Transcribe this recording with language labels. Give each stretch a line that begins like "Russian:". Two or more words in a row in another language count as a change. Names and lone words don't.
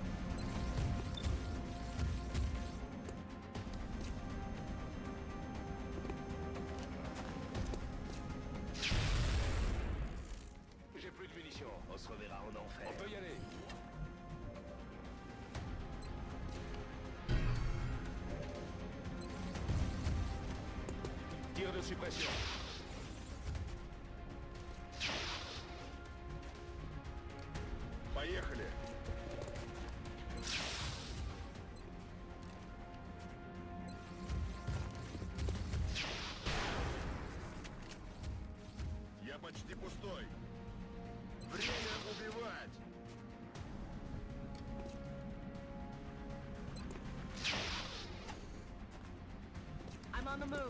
French: J'ai plus de munitions. On se reverra en enfer. On peut y aller. Tir de suppression.
Russian: Поехали. Я почти пустой. Время убивать.
English: I'm on the move.